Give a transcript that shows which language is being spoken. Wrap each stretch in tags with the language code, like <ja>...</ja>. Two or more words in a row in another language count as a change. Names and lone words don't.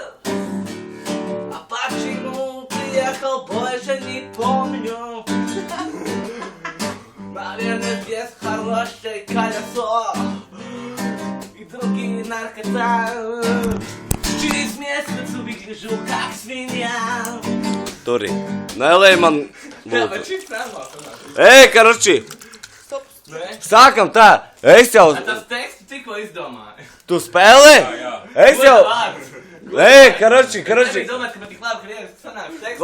<ru>А почему приехал, больше не помню. Наверное, здесь хорошее колесо и другие наркоты. Через месяц выгляжу как свинья.</ru> <lv>Turi. Nelej man Jā, lūdzu. bet šis nemāk. Ej, karoči, Stop. Nē? sākam tā. Es jau... Tas tekstu tikko izdomāju. Tu spēlē? jā. Es jau... Vārds. Ej, karoči. Es domāju, ka man tik labi krieviski sanāk teksts.</lv>